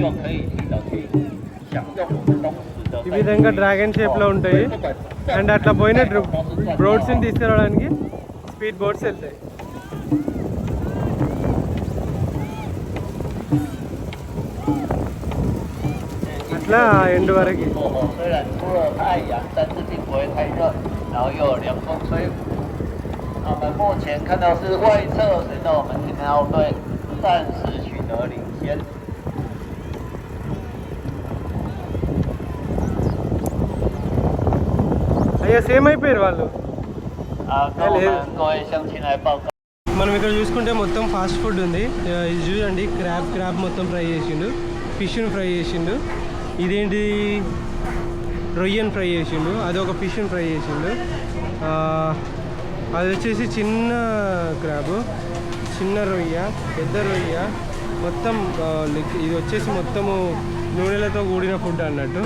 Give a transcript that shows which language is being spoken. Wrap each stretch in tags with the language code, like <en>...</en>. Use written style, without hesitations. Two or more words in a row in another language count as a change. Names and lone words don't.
<te>ఈ విధంగా</te> <en>dragon shape</en> <te>ఉంటాయి. అండ్ అట్లా పోయిన బోట్స్ని తీసుకురావడానికి</te> <en>speed boats</en> <te>వెళ్తాయి. అట్లా ఎండ్ వరకు.</te> <zh>我们目前看到是外侧选手，我们青年奥队暂时取得领先。</zh> <te>అయ్యా సేమ్ అయిపోయారు వాళ్ళు.</te> <zh>各位乡亲来报告。</zh> <te>మనం ఇక్కడ చూసుకుంటే మొత్తం</te> <en>fast food</en> <te>ఉంది. ఇది చూడండి క్రాబ్ మొత్తం ఫ్రై చేసిండు, ఫిష్ను ఫ్రై చేసిండు. ఇదేంటి రొయ్యను ఫ్రై చేసిండు, అదొక ఫిష్ను ఫ్రై చేసిండు. అది వచ్చేసి చిన్న క్రాబ్, చిన్న రొయ్య, పెద్ద రొయ్య, మొత్తం ఇది వచ్చేసి మొత్తము నూనెలతో కూడిన ఫుడ్ అన్నట్టు.</te>